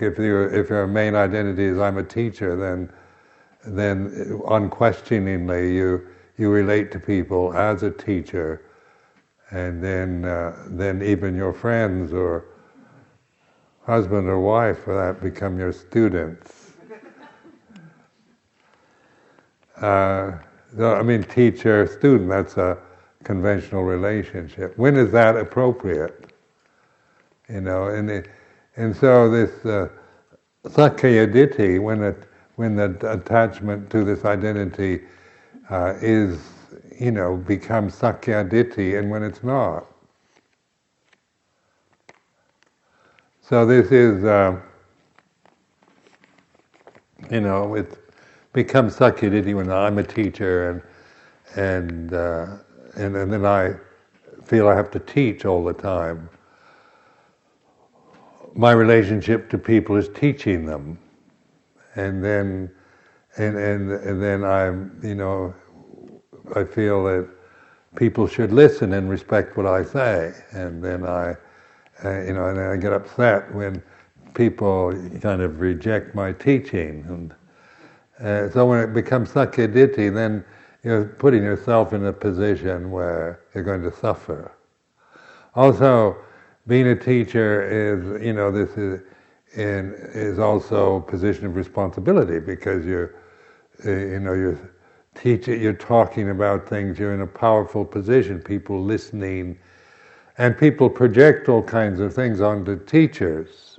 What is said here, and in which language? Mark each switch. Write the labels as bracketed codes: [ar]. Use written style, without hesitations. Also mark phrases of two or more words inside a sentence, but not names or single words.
[en] If your main identity is I'm a teacher, then unquestioningly you relate to people as a teacher, and then even your friends or husband or wife, for that, become your students. Teacher-student, that's a conventional relationship. When is that appropriate? And so this [pi] sakkaya ditthi, [en] when the attachment to this identity becomes [pi] sakkaya ditthi, [en] and when it's not. So this is, it becomes [pi] sakkaya ditthi [en] when I'm a teacher, and then I feel I have to teach all the time. My relationship to people is teaching them, and then I feel that people should listen and respect what I say, and then and then I get upset when people kind of reject my teaching, and so when it becomes [pi] sakkaya ditthi, [en] then you're putting yourself in a position where you're going to suffer. Also, being a teacher is also a position of responsibility, because you're teaching, you're talking about things, you're in a powerful position, people listening, and people project all kinds of things onto teachers.